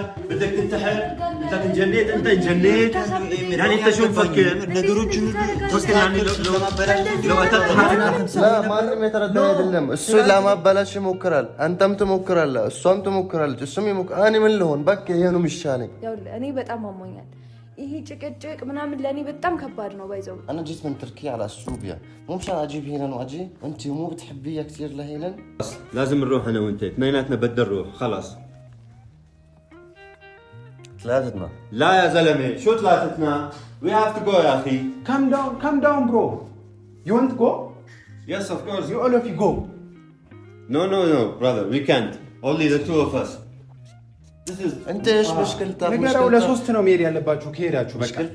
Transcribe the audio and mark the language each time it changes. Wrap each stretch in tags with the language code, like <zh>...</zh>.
<ar>بدك تنتحر بدك تنجنيت انت انجنيت يعني انت شو مفكر مفكر يعني لو قتلت حالك لا</ar> <am>ማንም የተረዳ አይደለም እሱ ለማባላሽ ይሞክራል አንተም ትሞክራለህ እሷም ትሞክራለች እሱም ይሞክራል እኔ ምን ልሆን በቃ ይሄ ነው የሚሻለኝ እኔ በጣም አሞኛል ይሄ ጭቅጭቅ ምናምን ለኔ በጣም ከባድ ነው ባይዘው</am> <ar>انا جيت من تركيا على السوبيا مو مشان اجيب هيلن واجي انت مو بتحبيها كثير لهيلن لازم نروح انا وانت اثنيناتنا بدنا نروح خلاص ثلاثتنا لا يا زلمه شو ثلاثتنا</ar> <en>we have to go</en> <ar>يا اخي</ar> <en>calm down bro you want to go yes of course you all of you go no brother we can't only the two of us</en> <ar>انت ايش مشكلتك</ar> <am>ነገራው ለሶስት ነው መሄድ ያለባችሁ ከሄዳችሁ በቃ</am>